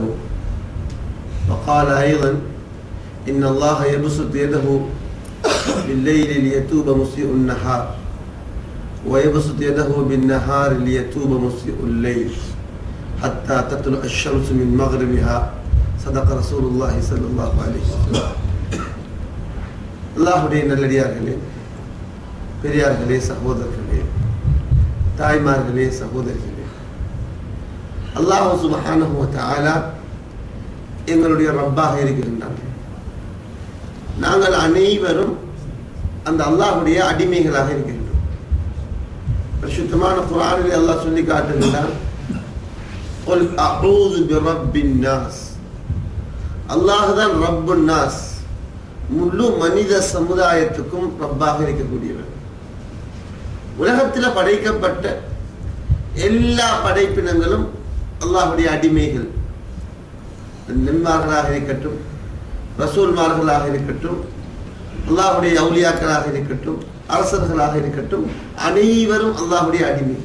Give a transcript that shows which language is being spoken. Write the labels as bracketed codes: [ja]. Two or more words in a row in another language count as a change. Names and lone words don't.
[ar] وقال أيضا: إن الله يبسط يده بالليل ليتوب مسيء النهار ويبسط يده بالنهار ليتوب مسيء الليل حتى تطلع الشمس من مغربها. صدق رسول الله صلى الله عليه وسلم. [ta] அல்லாஹ்வுடைய நல்லடியார்களே, பெரியார்களே, சகோதரர்களே, தாய்மார்களே, சகோதரிகளே, அல்லாஹ் [ar] سبحانه وتعالى [ta] எங்களுடைய ரப்பாக இருக்கின்றார். நாங்கள் அனைவரும் அந்த அல்லாஹ்வுடைய அடிமைகளாக இருக்கின்றோம். பரிசுத்தமான குர்ஆனில் அல்லாஹ் சொல்லி காட்டுகின்றான்: [ar] قل أعوذ برب الناس. [ta] அல்லாஹ் தான் [ar] رب الناس, [ta] முழு மனித சமுதாயத்துக்கும் ரப்பாக இருக்கக்கூடியவர். உலகத்தில் படைக்கப்பட்ட எல்லா படைப்பினங்களும் அல்லாஹ்வுடைய அடிமைகள். நபிமார்களாக இருக்கட்டும், ரசூல்மார்களாக இருக்கட்டும், அல்லாஹ்வுடைய அவுலியாக்களாக இருக்கட்டும், அரசர்களாக இருக்கட்டும், அனைவரும் அல்லாஹ்வுடைய அடிமைகள்.